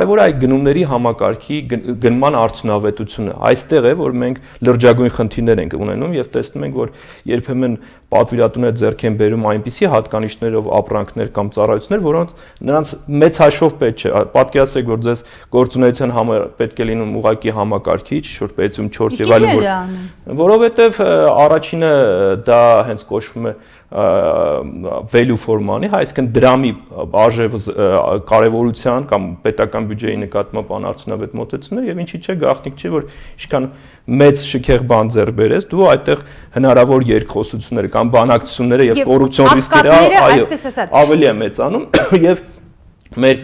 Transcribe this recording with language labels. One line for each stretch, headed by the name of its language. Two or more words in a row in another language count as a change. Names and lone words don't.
Armenian: է այդ գնումների համակարգի գնման արդյունավետությունը։ Այստեղ է, որ մենք լրջագույն խնդիրներ ենք ունենում եւ տեսնում ենք, որ երբեմն պատվիրատուները ձեռք են բերում այնպիսի հատկանիշներով ապրանքներ կամ ծառայություններ, որոնց նրանց մեծ հաշվով պետք չէ։ Պատկերացրեք, որ ձեզ գործունեության համար պետք է լինում ուղղակի համակարգիչ, շուրջ 6 եւ այլն, որովհետեւ առաջինը դա հենց կոչվում է
English: value for money,
Armenian: այսինքն դրամի արժեվ կարևորության կամ պետական բյուջեի նկատմամբ անարդյունավետ մոտեցումներ եւ ինչի՞ չէ գաղտնիք չէ որ ինչքան մեծ շքեղ բան ձեռ բերես դու այդտեղ հնարավոր երկխոսությունները կամ բանակցությունները եւ կոռուպցիոն ռիսկերը ավելի է մեծանում եւ մեր